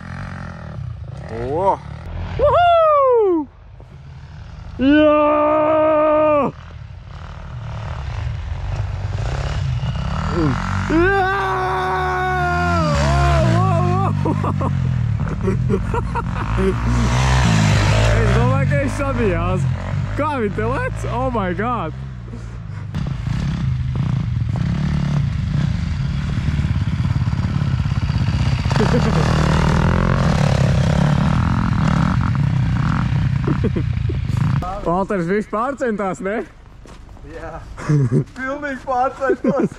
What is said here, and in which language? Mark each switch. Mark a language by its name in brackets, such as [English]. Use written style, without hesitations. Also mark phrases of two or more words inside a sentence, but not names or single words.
[Latvian] Jā! Es domāju, ka es sabijās. Kā viņi te lec? [English] Oh my god! [Latvian] Valters viss pārcentās, ne? Jā. Pilnīgi pārcentos.